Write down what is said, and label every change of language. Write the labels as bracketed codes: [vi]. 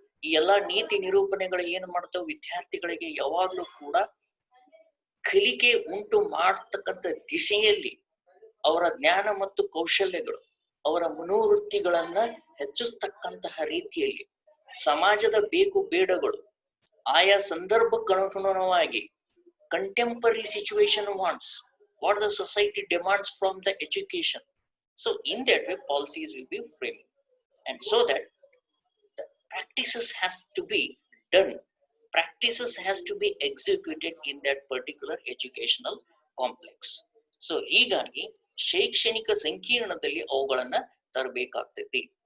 [kn] ಈ ಎಲ್ಲಾ ನೀತಿ ನಿರೂಪಣೆಗಳು ಏನ್ ಮಾಡ್ತಾವ, ವಿದ್ಯಾರ್ಥಿಗಳಿಗೆ ಯಾವಾಗ್ಲೂ ಕೂಡ ಕಲಿಕೆ ಉಂಟು ಮಾಡತಕ್ಕಂಥ ದಿಶೆಯಲ್ಲಿ ಅವರ ಜ್ಞಾನ ಮತ್ತು ಕೌಶಲ್ಯಗಳು, ಅವರ ಮನೋವೃತ್ತಿಗಳನ್ನ ಹೆಚ್ಚಿಸ್ತಕ್ಕಂತಹ ರೀತಿಯಲ್ಲಿ ಸಮಾಜದ ಬೇಕು ಬೇಡಗಳು ಆಯಾ ಸಂದರ್ಭಕ್ಕನುಗುಣವಾಗಿ [en] contemporary situation wants, what the society demands from the education. So in that way policies will be framed, and so that the practices has to be done, practices has to be executed in that particular educational complex. [kn] So ಹೀಗಾಗಿ ಶೈಕ್ಷಣಿಕ ಸಂಕೀರ್ಣದಲ್ಲಿ ಅವುಗಳನ್ನ ತರಬೇಕಾಗ್ತೈತಿ.